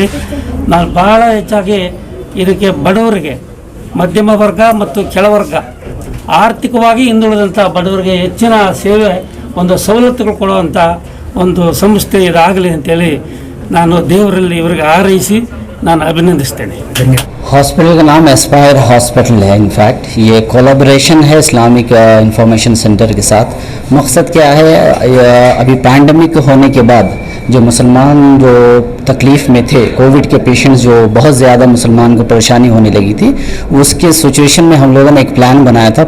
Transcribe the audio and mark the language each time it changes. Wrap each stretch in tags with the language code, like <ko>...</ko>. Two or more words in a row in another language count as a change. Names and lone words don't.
<kn>ನಾನು ಭಾಳ ಹೆಚ್ಚಾಗಿ ಇದಕ್ಕೆ ಬಡವರಿಗೆ, ಮಧ್ಯಮ ವರ್ಗ ಮತ್ತು ಕೆಳವರ್ಗ, ಆರ್ಥಿಕವಾಗಿ ಹಿಂದುಳಿದಂಥ ಬಡವರಿಗೆ ಹೆಚ್ಚಿನ ಸೇವೆ, ಒಂದು ಸವಲತ್ತುಗಳು ಕೊಡುವಂಥ ಒಂದು ಸಂಸ್ಥೆ ಇದಾಗಲಿ ಅಂತೇಳಿ ನಾನು ದೇವರಲ್ಲಿ ಇವರಿಗೆ ಹಾರೈಸಿ ನಾನು ಅಭಿನಂದಿಸ್ತೇನೆ. ಧನ್ಯವಾದ.</kn> <hi>हॉस्पिटल का नाम एस्पायर हॉस्पिटल है. इनफैक्ट ये कोलैबोरेशन है इस्लामिक इंफॉर्मेशन सेंटर के साथ. मकसद क्या है, अभी पैंडमिक होने के बाद जो मुसलमान जो तकलीफ़ में थे, कोविड के पेशेंट्स जो बहुत ज़्यादा मुसलमान को परेशानी होने लगी थी, उसके सिचुएशन में हम लोगों ने एक प्लान बनाया था.</hi>